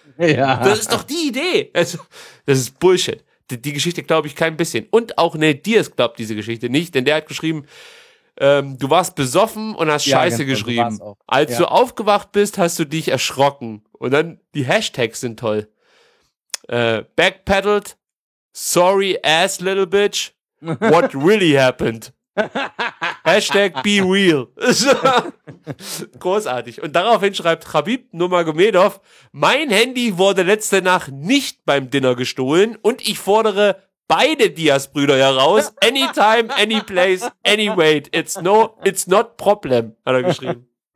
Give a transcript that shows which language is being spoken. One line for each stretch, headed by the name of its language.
German: Ja. Das ist doch die Idee. Also, das ist Bullshit. die Geschichte glaube ich kein bisschen. Und auch Nate Diaz glaubt diese Geschichte nicht, denn der hat geschrieben, du warst besoffen und hast Scheiße geschrieben. Als du aufgewacht bist, hast du dich erschrocken. Und dann, die Hashtags sind toll.
English: Backpedaled, sorry ass little bitch, what really happened? Hashtag be real.
German: Großartig. Und daraufhin schreibt Khabib Nurmagomedov, mein Handy wurde letzte Nacht nicht beim Dinner gestohlen und ich fordere beide Diaz-Brüder heraus.
English: Anytime, any place, any weight. It's not problem,
German: hat er geschrieben.